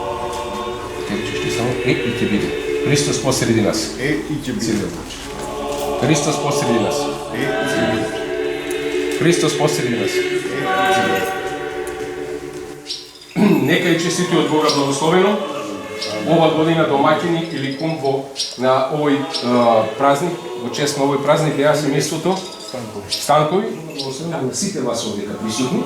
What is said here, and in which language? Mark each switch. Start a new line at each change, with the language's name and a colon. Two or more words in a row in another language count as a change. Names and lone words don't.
Macedonian: И ќе биде. Христос посреди нас. И ќе биде. Христос посреди нас. Христос посреди нас. Нека е честити од Бога благословено. Ова година домаќини или кум на овој празник, во чест на овој празник беа семејството Станкови, на сите вас овдека присутни.